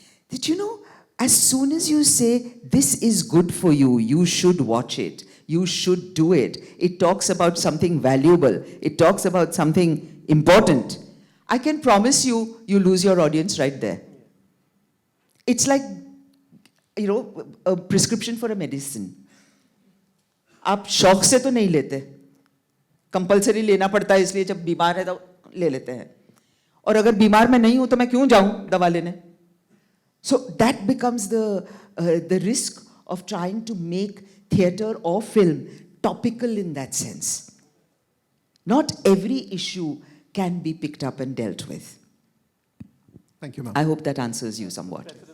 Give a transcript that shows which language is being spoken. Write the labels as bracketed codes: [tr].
[en] That, you know, as soon as you say, this is good for you, you should watch it, you should do it, it talks about something valuable, it talks about something important, I can promise you, you lose your audience right there. It's like, you know, a prescription for a medicine. [hi] आप शौक से तो नहीं लेते, compulsory लेना पड़ता है, इसलिए जब बीमार है तो ले लेते हैं, और अगर बीमार मैं नहीं हूं तो मैं क्यों जाऊं दवा लेने? [en] So that becomes the risk of trying to make theatre or film topical in that sense. Not every issue can be picked up and dealt with. Thank you, ma'am. I hope that answers you somewhat.